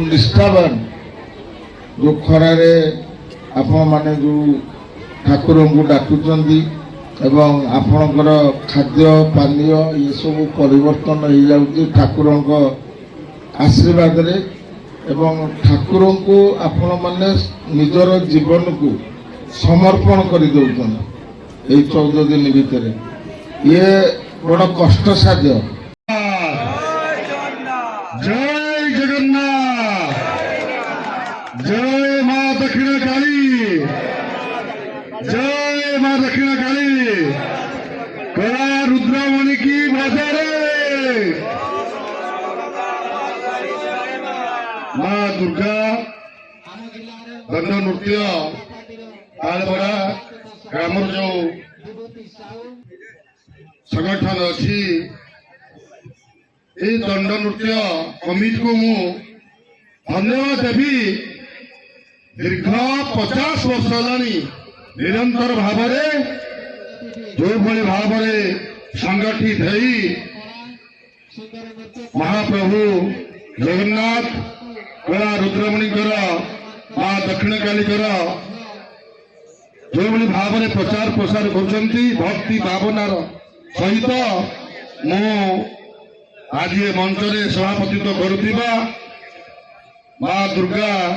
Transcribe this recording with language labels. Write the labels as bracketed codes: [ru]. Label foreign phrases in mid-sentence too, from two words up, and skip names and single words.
[or] ନିଷ୍ଠାବାନ, ଯେଉଁ ଖରାରେ ଆପଣମାନେ ଯେଉଁ ଠାକୁରଙ୍କୁ ଡାକୁଛନ୍ତି ଏବଂ ଆପଣଙ୍କର ଖାଦ୍ୟ ପାନୀୟ ଏସବୁ ପରିବର୍ତ୍ତନ ହେଇଯାଉଛି ଠାକୁରଙ୍କ ଆଶୀର୍ବାଦରେ, ଏବଂ ଠାକୁରଙ୍କୁ ଆପଣମାନେ ନିଜର ଜୀବନକୁ ସମର୍ପଣ କରିଦେଉଛନ୍ତି এই 14 ଦିନ ଭିତରେ। ଇଏ ବଡ଼ କଷ୍ଟସାଧ୍ୟ। ଜୟ ଜଗନ୍ନାଥ, ଜୟ ମା ଦକ୍ଷିଣ କାଳୀ, ଜୟ ମା ଦକ୍ଷିଣ କାଳୀ, କଳା ରୁଦ୍ରମଣି କି ବଜାରେ ମା ଦୁର୍ଗା ଦଣ୍ଡ ନୃତ୍ୟ ତାଳବରା ଗ୍ରାମର ଯେ ସଂଗଠନ ଅଛି ଏଇ ଦଣ୍ଡ ନୃତ୍ୟ କମିଟି को ମୁଁ ଧନ୍ୟବାଦ ଦେବି। ଦୀର୍ଘ 50 ବର୍ଷ ହେଲାଣି ନିରନ୍ତର ଭାବରେ ଯେଉଁଭଳି ଭାବରେ ସଂଗଠିତ ହେଇ ମହାପ୍ରଭୁ ଜଗନ୍ନାଥ କଳା ରୁଦ୍ରମଣିଙ୍କର ମା ଦକ୍ଷିଣ କାଳୀଙ୍କର ଯେଉଁଭଳି ଭାବରେ ପ୍ରଚାର ପ୍ରସାର କରୁଛନ୍ତି ଭକ୍ତି ଭାବନାର ସହିତ, ମୁଁ ଆଜି ଏ ମଞ୍ଚରେ ସଭାପତିତ୍ୱ କରୁଥିବା ମା ଦୁର୍ଗା